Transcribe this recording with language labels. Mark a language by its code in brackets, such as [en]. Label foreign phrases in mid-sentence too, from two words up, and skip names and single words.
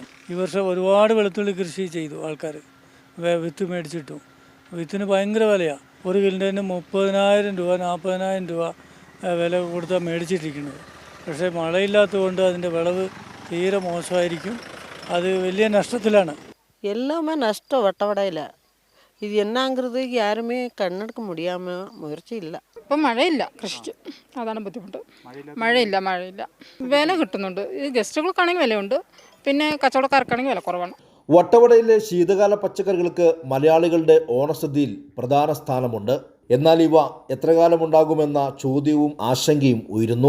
[ml] ഈ വർഷം ഒരുപാട് വെളുത്തുള്ളി കൃഷി ചെയ്തു ആൾക്കാർ. വിത്ത് മേടിച്ചിട്ടു. വിത്തിന് ഭയങ്കര വിലയാണ്. ഒരു കിലോന് 30,000 രൂപ 40,000 രൂപ വില കൊടുത്താൽ മേടിച്ചിട്ടിരിക്കുന്നത്. പക്ഷേ മഴയില്ലാത്തതുകൊണ്ട് അതിൻ്റെ വിളവ് തീരെ മോശമായിരിക്കും. അത് വലിയ നഷ്ടത്തിലാണ്. [ta] எல்லாமே நஷ்டம் வட்டவடையில். இது என்னங்கிறது யாருமே கண்ணெடுக்க முடியாமல் முயற்சி இல்லை. [ml] ഇപ്പം മഴയില്ല, കൃഷിക്ക് അതാണ് ബുദ്ധിമുട്ട്. മഴയില്ല. വില കിട്ടുന്നുണ്ട്. ഈ ഗസ്റ്റുകൾക്കാണെങ്കിൽ വിലയുണ്ട്, പിന്നെ കച്ചവടക്കാർക്കാണെങ്കിൽ വില കുറവാണ്. വട്ടവടയിലെ ശീതകാല പച്ചക്കറികൾക്ക് മലയാളികളുടെ ഓണസദ്യയിൽ പ്രധാന സ്ഥാനമുണ്ട്. എന്നാൽ ഇവ എത്ര കാലമുണ്ടാകുമെന്ന ചോദ്യവും ആശങ്കയും ഉയരുന്നു.